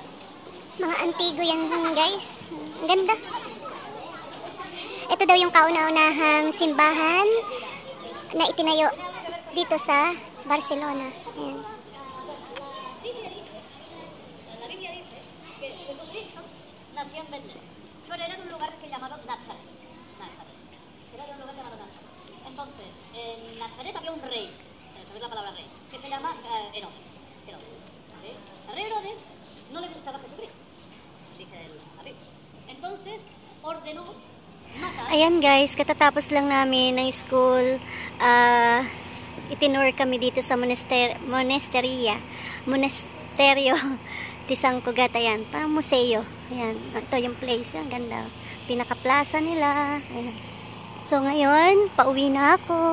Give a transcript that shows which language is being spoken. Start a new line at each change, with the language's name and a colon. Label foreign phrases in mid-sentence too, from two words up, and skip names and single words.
Filipino: Mga antigo yan guys. Ang ganda. Ito daw yung kauna-unahang simbahan na itinayo dito sa Barcelona. Ayan.
Spanish: La Biblia dice que Jesucristo nació en Belén, pero era de un lugar que llamaron Nazaret. Era de un lugar llamado Nazaret. Entonces, en Nazaret había un rey, ¿sabéis la palabra rey? Que se llama Herodes. ¿Sí? El rey Herodes no le gustaba Jesucristo, dice la Biblia. Entonces, ordenó matar.
Filipino: Ayan guys, katatapos lang namin ng school. Itinur kami dito sa monasterio di San Cugat. Ayan, parang museo. Ayan, ito yung place. Ang ganda. Pinaka-plaza nila. Ayan. So ngayon, pauwi na ako.